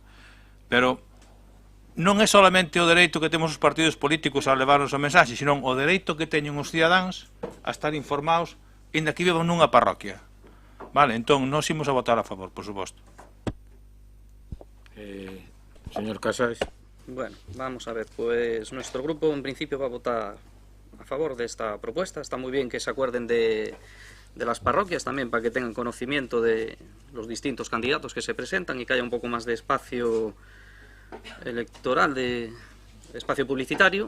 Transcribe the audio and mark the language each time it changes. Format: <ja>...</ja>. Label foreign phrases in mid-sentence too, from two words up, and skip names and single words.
<gl>Pero non é solamente o dereito que temos os partidos políticos a levarnos o mensaxe, senón o dereito que teñen os cidadáns a estar informados inda que vivan nunha parroquia. Vale, entón, nós imos a votar a favor, por suposto. Señor Casares.</gl> <es>Bueno, vamos a ver, pues nuestro grupo en principio va a votar a favor de esta propuesta. Está muy bien que se acuerden de las parroquias también, para que tengan conocimiento de los distintos candidatos que se presentan y que haya un poco más de espacio electoral, de espacio publicitario.</es>